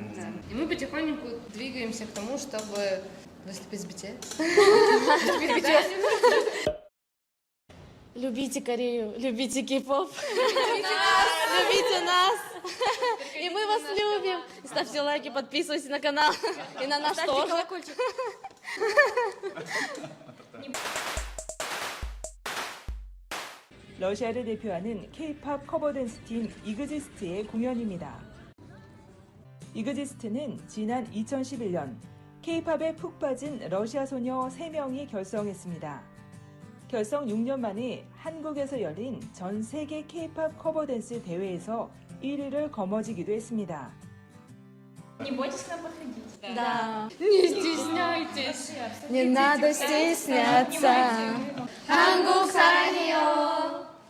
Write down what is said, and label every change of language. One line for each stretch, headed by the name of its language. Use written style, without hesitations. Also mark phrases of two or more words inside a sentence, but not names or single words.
Russian: И мы потихоньку двигаемся к тому, чтобы выступить с BTS. Любите Корею, любите кей-поп. Любите нас. И мы вас любим. Ставьте лайки, подписывайтесь на канал. И на нас тоже.
Korean: 러시아를 대표하는 K-팝 커버 댄스 팀 이그지스트의 공연입니다. 이그지스트는 지난 2011년 K-팝에 푹 빠진 러시아 소녀 3명이 결성했습니다. 결성 6년 만에 한국에서 열린 전 세계 K-팝 커버 댄스 대회에서 1위를 거머쥐기도 했습니다.
Russian: Не бойтесь к нам подходить. Да. Не стесняйтесь. Не надо стесняться.
Korean: 한국 사랑해요.